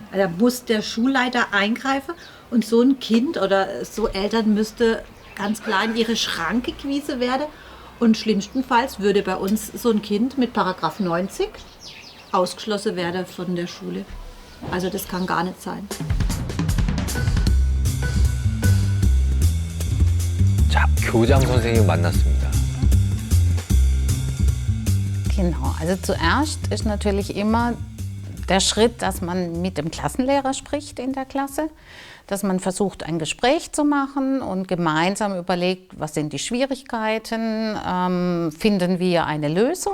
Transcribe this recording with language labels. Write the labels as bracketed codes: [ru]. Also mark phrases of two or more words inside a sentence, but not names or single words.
[de] Da muss der Schulleiter eingreifen und so ein Kind oder so Eltern müsste ganz klar in ihre Schranke gewiesen werden. Und schlimmstenfalls würde bei uns so ein Kind mit Paragraph 90 ausgeschlossen werden von der Schule. Also das kann gar nicht sein. [ko] 자, 교장 선생님 만났습니다. [de] Genau, also zuerst ist natürlich immer der Schritt, dass man mit dem Klassenlehrer spricht in der Klasse, dass man versucht, ein Gespräch zu machen und gemeinsam überlegt, was sind die Schwierigkeiten, finden wir eine Lösung.